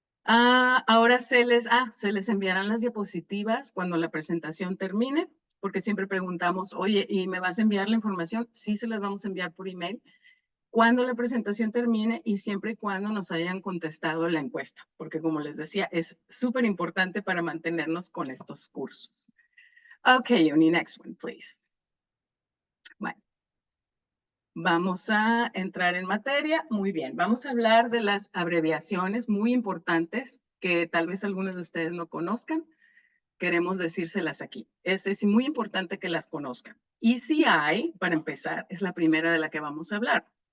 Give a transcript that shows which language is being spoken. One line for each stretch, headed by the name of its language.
Spanish: Ahora se les enviarán las diapositivas cuando la presentación termine, porque siempre preguntamos, oye, ¿y me vas a enviar la información? Sí, se las vamos a enviar por email cuando la presentación termine y siempre y cuando nos hayan contestado la encuesta, porque como les decía, es súper importante para mantenernos con estos cursos.
English: Okay, Uni, next one, please.
Spanish: Bueno, vamos a entrar en materia. Muy bien, vamos a hablar de las abreviaciones muy importantes que tal vez algunos de ustedes no conozcan. Queremos decírselas aquí. Es muy importante que las conozcan. ECI, para empezar, es la primera de la que vamos a hablar.